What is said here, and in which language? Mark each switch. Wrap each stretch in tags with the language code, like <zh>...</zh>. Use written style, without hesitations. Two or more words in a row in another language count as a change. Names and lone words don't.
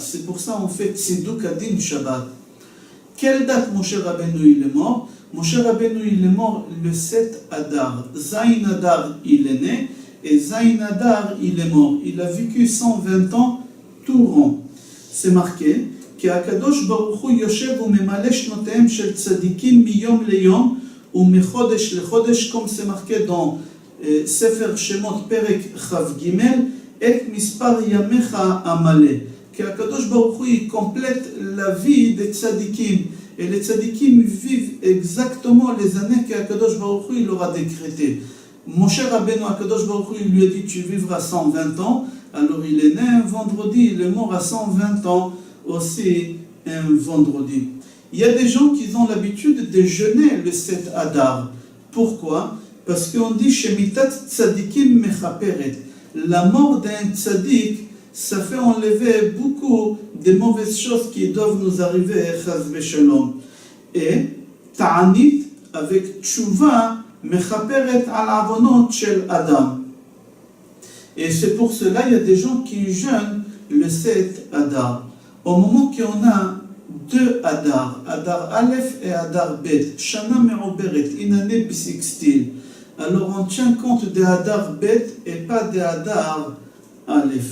<fr>C'est pour ça on fait</fr> <he>צידוק הדין שבת.</he> <fr>Quelle date Moshe Rabbeinu il est mort? Moshe Rabbeinu il est mort le 7 Adar.</fr> <he>ז' אדר</he> <fr>il est né et</fr> <he>ז' אדר</he> <fr>il est mort. Il a vécu 120 ans tout rond. C'est marqué</fr> <he>כי הקדוש ברוך הוא יושב וממלא שנותיהם של צדיקים מיום ליום ומחודש לחודש,</he> <fr>comme c'est marqué dans</fr> <he>ספר שמות פרק כ"ג, את מספר ימיך המלא. כי הקדוש ברוך הוא</he> <fr>complète la vie des tzadikim. Et les tzadikim vivent exactement les années qu'Akadosh Baruch Hu il aura décrété. Moshe Rabbeinu, Akadosh Baruch Hu il lui a dit tu vivras 120 ans. Alors il est né un vendredi, il est mort à 120 ans. Aussi un vendredi. Il y a des gens qui ont l'habitude de jeûner le 7 Adar. Pourquoi? Parce qu'on dit</fr> <he>שמיתת צדיקים מכפרת.</he> <fr>La mort d'un tzadik, ça fait enlever beaucoup de mauvaises choses qui doivent nous arriver,</fr> <he>חס ושלום. Et ta'anit avec תשובה מכפרת על עוונות של אדם.</he> <fr>Et c'est pour cela il y a des gens qui jeûnent le 7 Adar. Au moment qu'on a 2 Adar,</fr> <he>אדר א</he> <fr>et</fr> <he>אדר ב, שנה מעוברת,</he> <fr>une année bissextile, alors on tient compte de</fr> <he>אדר ב</he> <fr>et pas de</fr> <he>אדר א.</he>